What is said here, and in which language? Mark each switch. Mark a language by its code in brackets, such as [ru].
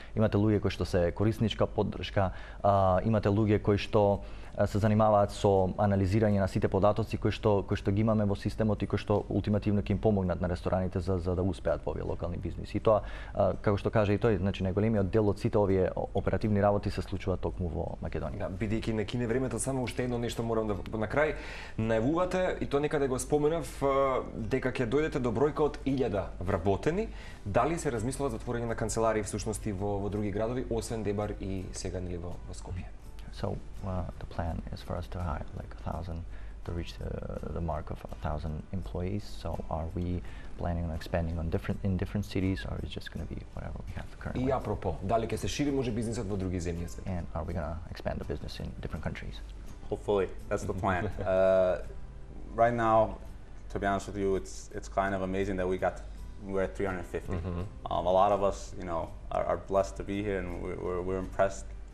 [mk] Имате луѓе кои што се корисничка поддршка, имате луѓе кои што се занимаваат со анализирање на сите податоци кои што ги имаме во системот и кои што ултимативно ќе им помогнат на рестораните за да успеат во овие локални бизниси. И тоа, како што кажа и тој, значи најголемиот дел од сите овие оперативни работи се случуваат токму во Македонија. Да, бидејќи не кине времето, само уште едно нешто морам да на крај најавувате, и тоа некаде го споменав, дека ќе дојдете до бројка од 1000 вработени. Дали се размислува за отворање на канцеларии всушности во други градови, освен Дебар и сега нели во Скопје? [en] So the plan is for us to hire like 1,000 to reach the mark of 1,000 employees. So are we planning on expanding in different cities, or is it just going to be whatever we have currently? [mk] И апропо, дали ќе се шири може бизнисот во други земји? [en] And are we going to expand the business in different countries? Hopefully, that's the plan. Right now, to be honest with you, it's kind of amazing that we're at 350. A lot of us, you know, are blessed to be here, and we're impressed.